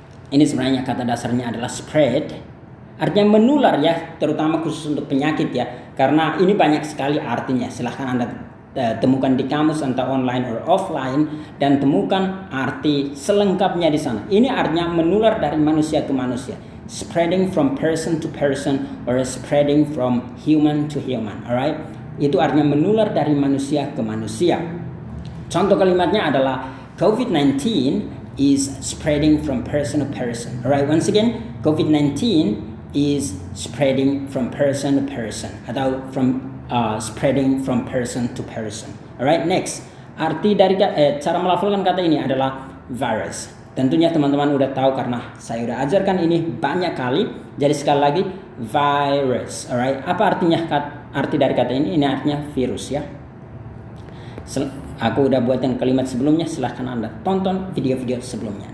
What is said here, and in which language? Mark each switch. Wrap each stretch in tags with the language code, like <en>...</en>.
<id>Ini sebenarnya kata dasarnya adalah spread. Artinya menular ya, terutama khusus untuk penyakit ya. Karena ini banyak sekali artinya. Silahkan Anda temukan di kamus entah</id> <en>online or offline</en> <id>dan temukan arti selengkapnya di sana. Ini artinya menular dari manusia ke manusia.</id> <en>Spreading from person to person or spreading from human to human, alright?</en> <id>Itu artinya menular dari manusia ke manusia. Contoh kalimatnya adalah</id> <en>COVID-19 is spreading from person to person. Alright, once again, COVID-19 is spreading from person to person atau from spreading from person to person.</en> <id>Alright, next, arti dari cara melafalkan kata ini adalah virus. Tentunya teman-teman udah tahu karena saya udah ajarkan ini banyak kali. Jadi sekali lagi, virus. Alright, apa artinya arti dari kata ini? Ini artinya virus ya. Aku udah buatin kalimat sebelumnya, silahkan Anda tonton video-video sebelumnya.</id>